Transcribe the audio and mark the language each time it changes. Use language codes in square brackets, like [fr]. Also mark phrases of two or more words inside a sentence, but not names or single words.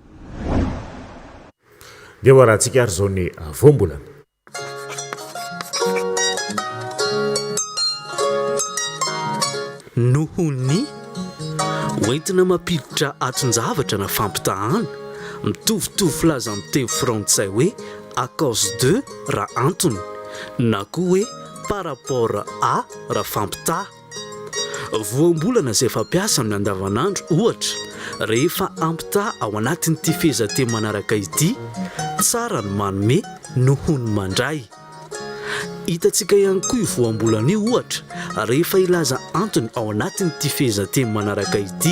[mg] Dia ho arahantsika ary zao ny voambolana. Noho ny hoentina mampiditra aton-javatra na fampitahana mitovitovy filaza amin'ny teny frantsay hoe [fr] à cause de [mg] raha antony na koa hoe [fr] par rapport à [mg] raha fampitaha. Voambolana izay fampiasa amin'ny andavanandro ohatra rehefa ampita ao anatin'ity fehezanteny manaraka ity tsara ny manome noho ny mandray. Hitantsika ihany koa io voambolana io ohatra rehefa ilaza antony ao anatin'ity fehezanteny manaraka ity.